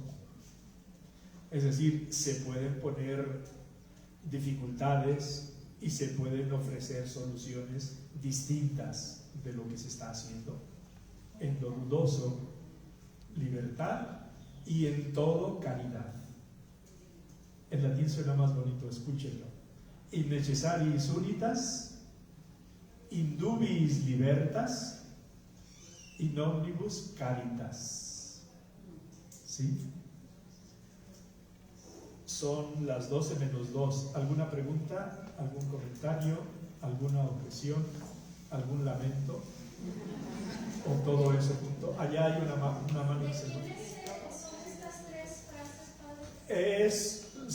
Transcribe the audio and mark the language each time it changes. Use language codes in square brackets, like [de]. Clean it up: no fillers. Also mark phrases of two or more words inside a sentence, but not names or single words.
[es] Es decir, se pueden poner dificultades y se pueden ofrecer soluciones distintas de lo que se está haciendo. En lo dudoso, libertad, y en todo, caridad. En latín suena más bonito, escúchenlo. [la] In necessariis unitas, in dubiis libertas, in omnibus caritas. [es] ¿Sí? Son las 12:02. ¿Alguna pregunta? ¿Algún comentario? ¿Alguna objeción? ¿Algún lamento? ¿O todo eso junto? Allá hay una mano. ¿De quién son estas 3 frases, padre?